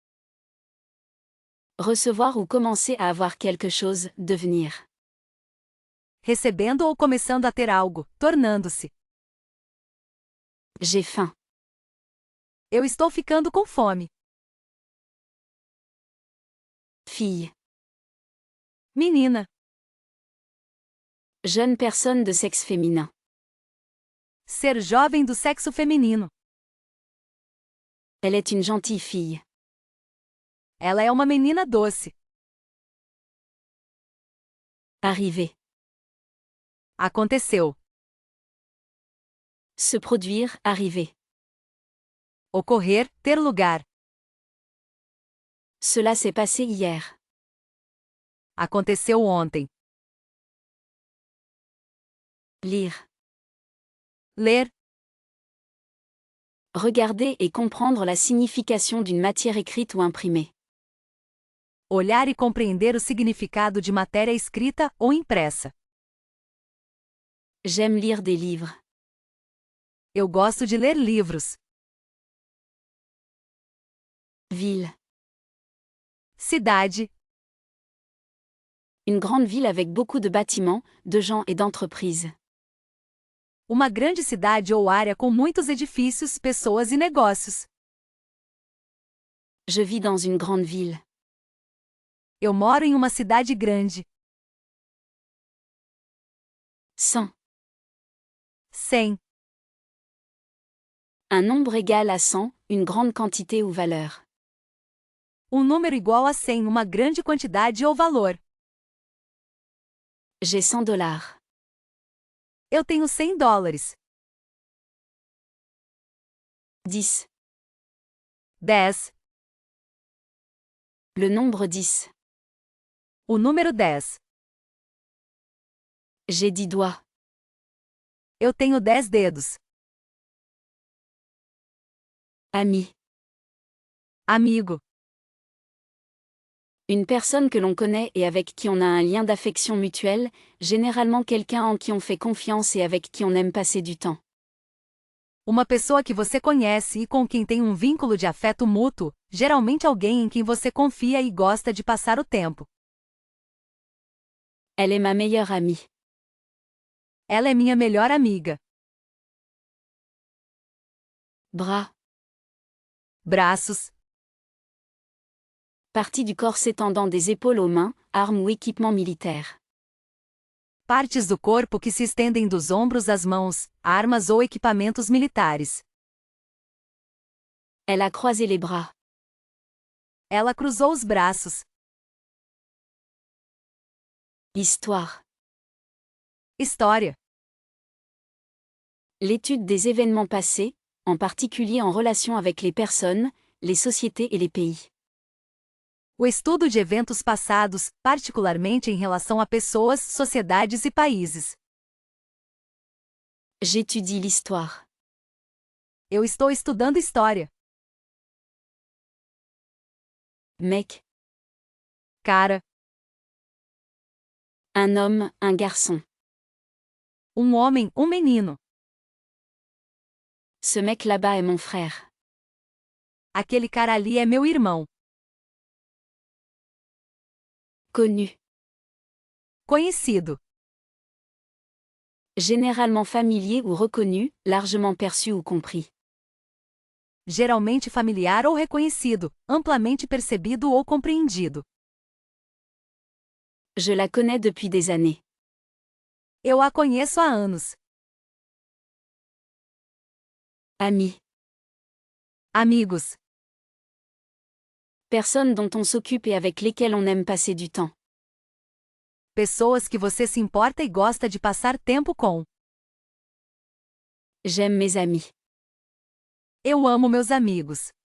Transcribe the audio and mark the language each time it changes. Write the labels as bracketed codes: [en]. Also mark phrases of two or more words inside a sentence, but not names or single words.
[fr] Recevoir ou commencer à avoir quelque chose, devenir. [pt] Recebendo ou começando a ter algo, tornando-se. [fr] J'ai faim. [pt] Eu estou ficando com fome. [fr] Fille. [pt] Menina. [fr] Jeune personne de sexe féminin. [pt] Ser jovem do sexo feminino. [fr] Elle est une gentille fille. [pt] Ela é uma menina doce. [fr] Arriver. [pt] Aconteceu. [fr] Se produire, arriver. [pt] Ocorrer, ter lugar. [fr] Cela s'est passé hier. [pt] Aconteceu ontem. [fr] Lire. [pt] Ler. [fr] Regarder et comprendre la signification d'une matière écrite ou imprimée. [pt] Olhar e compreender o significado de matéria escrita ou impressa. [fr] J'aime lire des livres. [pt] Eu gosto de ler livros. [fr] Ville. [pt] Cidade. [fr] Une grande ville avec beaucoup de bâtiments, de gens et d'entreprises. [pt] Uma grande cidade ou área com muitos edifícios, pessoas e negócios. [fr] Je vis dans une grande ville. [pt] Eu moro em uma cidade grande. [fr] 100. [pt] 100. [fr] Un nombre égal à 100, une grande quantité ou valeur. [pt] Um número igual a 100, uma grande quantidade ou valor. [fr] J'ai $100. [pt] Eu tenho $100. [fr] 10. [pt] 10. [fr] Le nombre 10. [pt] O número 10. [fr] J'ai 10 doigts. [pt] Eu tenho 10 dedos. [fr] Ami. [pt] Amigo. [fr] Une personne que l'on connaît et avec qui on a un lien d'affection mutuelle, généralement quelqu'un en qui on fait confiance et avec qui on aime passer du temps. [pt] Uma pessoa que você conhece e com quem tem um vínculo de afeto mútuo, geralmente alguém em quem você confia e gosta de passar o tempo. [fr] Elle est ma meilleure amie. [pt] Ela é minha melhor amiga. [fr] Bras. [pt] Braços. [fr] Partie du corps s'étendant des épaules aux mains, armes ou équipements militaires. [pt] Partes do corpo que se estendem dos ombros às mãos, armas ou equipamentos militares. [fr] Elle a croisé les bras. [pt] Ela cruzou os braços. [fr] Histoire. [pt] História. [fr] L'étude des événements passés, en particulier en relation avec les personnes, les sociétés et les pays. [pt] O estudo de eventos passados, particularmente em relação a pessoas, sociedades e países. [fr] J'étudie l'histoire. [pt] Eu estou estudando história. [fr] Mec. [pt] Cara. [fr] Un homme, un garçon. [pt] Um homem, um menino. [fr] Ce mec là-bas est mon frère. [pt] Aquele cara ali é meu irmão. [fr] Connu. [pt] Conhecido. [fr] Généralement familier ou reconnu, largement perçu ou compris. [pt] Geralmente familiar ou reconhecido, amplamente percebido ou compreendido. [fr] Je la connais depuis des années. [pt] Eu a conheço há anos. [fr] Ami. [pt] Amigos. [fr] Personnes dont on s'occupe et avec lesquelles on aime passer du temps. [pt] Pessoas que você se importa e gosta de passar tempo com. [fr] J'aime mes amis. [pt] Eu amo meus amigos.